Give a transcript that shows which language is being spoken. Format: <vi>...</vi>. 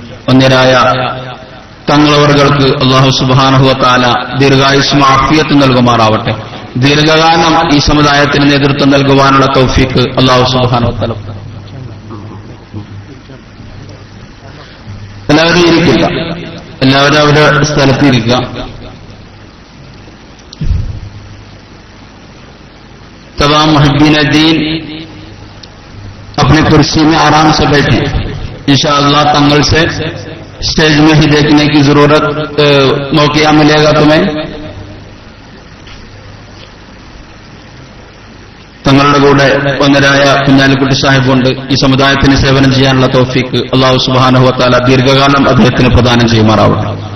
<ml>ഒന്നരായ തങ്ങളവർക്ക് അല്ലാഹു സുബ്ഹാനഹു വ തആല ദീർഘായുസ്സും ആഫിയത്തും നൽകുമാറാവട്ടെ. ദീർഘകാലം ഈ സമുദായത്തിന് നേതൃത്വം നൽകുവാനുള്ള തൗഫീഖ് അല്ലാഹു സുബ്ഹാനഹു വ തആല. എല്ലാവരും ഇരിക്കുക, എല്ലാവരും അവരുടെ സ്ഥലത്തിരിക്കുക.</ml> <hi>तमाम मुहिब्बीन दीन अपने कुर्सी में आराम से बैठे. इंशाअल्लाह तंगल से स्टेज में ही देखने की जरूरत मौका मिलेगा तुम्हें.</hi> <ml>തങ്ങളുടെ കൂടെ ഒന്നരായ കുഞ്ഞാലിക്കുട്ടി സാഹിബുണ്ട്. ഈ സമുദായത്തിന് സേവനം ചെയ്യാനുള്ള തൗഫീഖ് അല്ലാഹു സുബ്ഹാനഹു വ തആല ദീർഘകാലം അദ്ദേഹത്തിന് പ്രദാനം ചെയ്യുമാറാവട്ടെ.</ml>